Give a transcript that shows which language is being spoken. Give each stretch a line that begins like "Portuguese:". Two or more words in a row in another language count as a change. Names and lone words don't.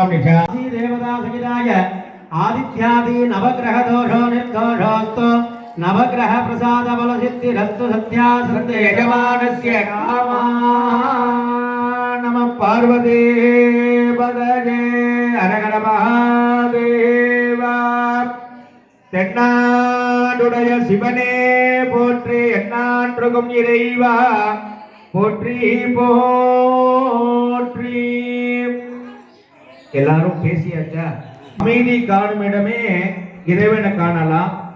Sanskrit: निशाकराय देवता सहिताय आदित्यादि नवग्रह दोषो निर्दोषोस्तु नवग्रह प्रसाद बल सिद्धिरस्तु सत्या सत्य यजमानस्य कामा नमः पार्वती पतये हर हर महादेव
Tamil: தென்னாடுடைய சிவனே போற்றி எண்ணான்றுகும் இறைவா போற்றி போற்றி எல்லாரும் பேசியாச்சா அமைதி காணும் இடமே இறைவனை காணலாம்